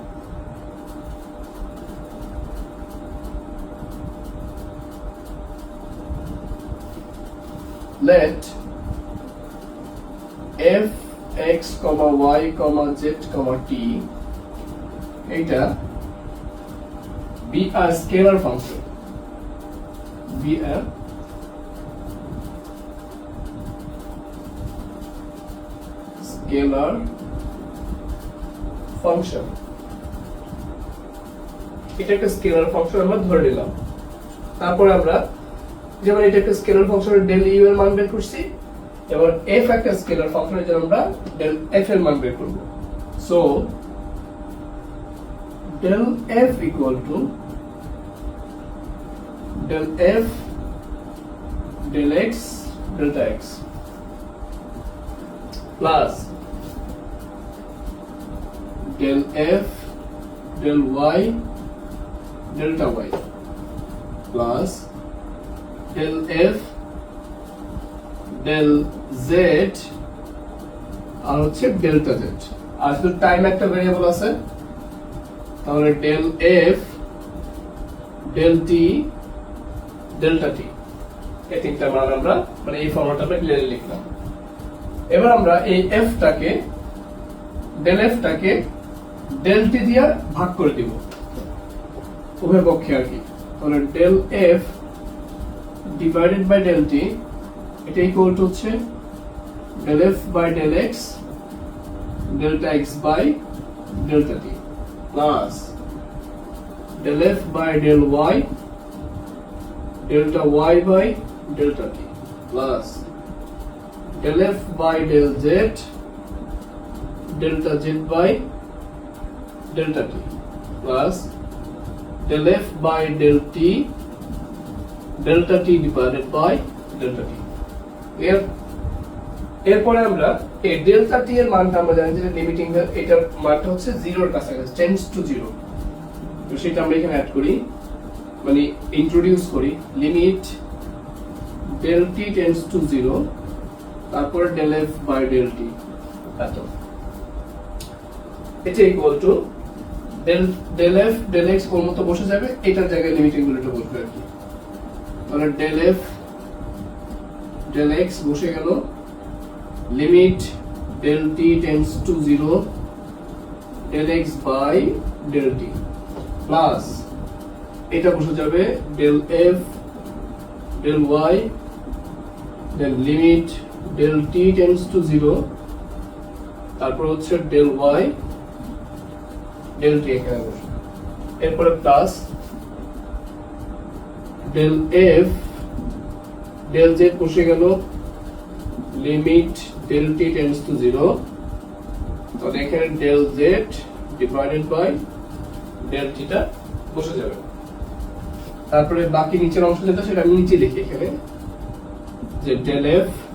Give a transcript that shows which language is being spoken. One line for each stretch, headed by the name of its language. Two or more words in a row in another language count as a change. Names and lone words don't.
English: Let f x, y, z, t এটা be a scalar function, be a scalar function।
Bangla: এটা একটা
English: scalar function
Bangla: আমরা ধরে নিলাম। তারপর আমরা যেমন এটা একটা
English: scalar function-er del u
Bangla: এর মান বের করছি, এবার f একটা
English: scalar function-er
Bangla: জন্য আমরা
English: del f
Bangla: এর মান বের করব।
English: সো del f equal to del f del x delta x plus del f del y delta y plus del f del z
Bangla: আর হচ্ছে
English: delta z.
Bangla: আর শুধু টাইম একটা ভেরিয়েবল আছে, তাহলে
English: del f del t delta t,
Bangla: এই তিনটা মান আমরা মানে এই ফর্মুলাটা আমরা ক্লিয়ারলি লিখলাম। এবার আমরা এই f টাকে
English: del f
Bangla: টাকে
English: del t
Bangla: দিয়ে ভাগ করে দিব উভয় পক্ষে আর কি।
English: তাহলে del f divided by del t এটা equal to হচ্ছে del f by del x delta x by delta t plus del f by del y delta y by delta t plus del f by del z delta z by delta t plus del f by del t delta t divided by delta t
Bangla: এরপরে আমরা এই ডেল্টা টি এর মানটা আমরা জানি যে লিমিটিং এটার মানটা হচ্ছে 0 এর কাছাকাছি
English: tends to
Bangla: 0 তো সেটা আমরা এখানে অ্যাড করি মানে ইন্ট্রোডিউস করি
English: limit del t tends to
Bangla: 0 তারপর
English: del f by del t
Bangla: এত এটা
English: equal to del f del x
Bangla: ওর মতো বসে যাবে এটার জায়গায় লিমিটিং গুলোটা বসবে আর কি তাহলে
English: del f del x
Bangla: বসে গেল
English: limit del t tends to 0 del x by del t plus
Bangla: এটা বসে যাবে
English: del f del y then limit del t tends to 0
Bangla: তারপর হচ্ছে
English: del y del t
Bangla: এখানে বসে এরপরে প্লাস
English: del f del z
Bangla: বসে গেল
English: limit del t tends to 0
Bangla: তাহলে এখানে
English: del z divided by del t
Bangla: টা বসে যাবে তারপরে বাকি নিচের অংশ যেটা সেটা আমি নিচে লিখি এখানে যে
English: del f